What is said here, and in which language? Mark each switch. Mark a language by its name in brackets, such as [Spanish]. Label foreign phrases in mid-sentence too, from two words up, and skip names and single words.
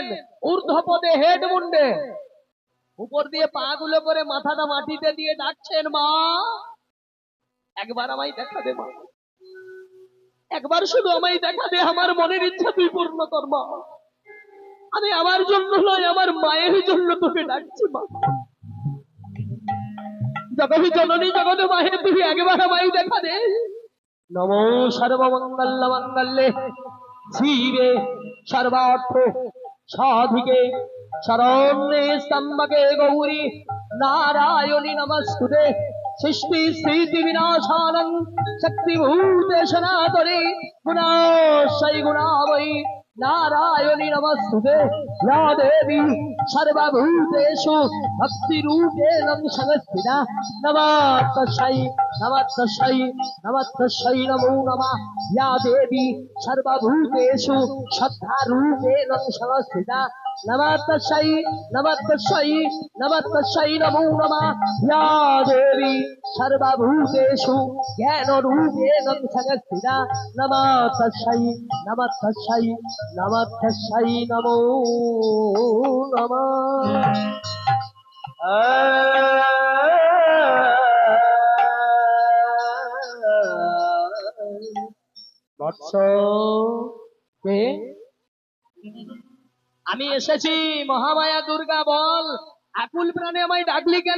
[Bangla] ঊর্ধ্বপদে হেড মুন্ডে উপর দিয়ে পা গুলো করে মাথাটা মাটিতে দিয়ে ডাকছেন, মা একবার আমায় দেখা দে মা, একবার শুধু আমায় দেখা দে। আমার মনের ইচ্ছা তুই পূর্ণ কর মা। আমি আমার জন্য নয়, আমার মায়ের জন্য তোকে ডাকছি মা। জগৎ জননী জগৎ মাহে তুই একবার আমায় দেখা দে। [Sanskrit] নমো সর্বমঙ্গল মঙ্গলে শিবে সর্বার্থ সাধিকে শরণ্যে স্তম্ভকে গৌরী নারায়ণী নমস্তুতে। সৃষ্টি স্থিতি বিনাশানং শক্তিভূতে সনাতনে গুণাশ্রয়ী গুণাবৈ নারায়ণী নমস্তুতে। या देवी सर्वभूतेषु भक्तिरूपेण संस्थिता नमस्तस्यै नमस्तस्यै नमस्तस्यै नमो नमः। या देवी सर्वभूतेषु श्रद्धारूपेण संस्थिता नमस्तस्यै नमस्तस्यै नमस्तस्यै नमो नमः। या देवी सर्वभूतेषु ज्ञानरूपेण संस्थिता नमस्तस्यै नमस्तस्यै नमस्तस्यै नमो नमः। [Bangla] বৎস কে? আমি এসেছি মহামায়া দুর্গা, বল আকুল প্রাণে আমায় ডাকলি কেন?